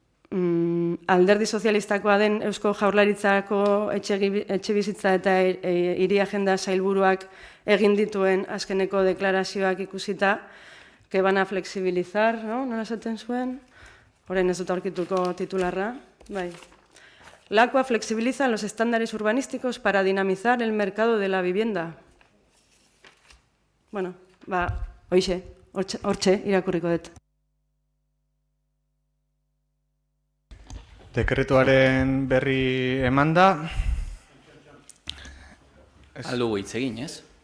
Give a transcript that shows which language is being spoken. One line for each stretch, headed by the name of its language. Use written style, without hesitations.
Basque: alderdi sozialistakoa den Eusko Jaurlaritzako etxebizitza eta hiri agenda sailburuak egin dituen azkeneko deklarazioak ikusita,
Spanish: que van a flexibilizar, no?
Basque: Nola esaten zuen? Orain ez dut aurkituko titularra. Bai.
Spanish: LACUA flexibiliza los estándares urbanísticos para dinamizar el mercado de la vivienda.
Basque: Bueno, hortxe, irakurriko dut. Dekretuaren berri emanda. Aldugu hitz egin, ez?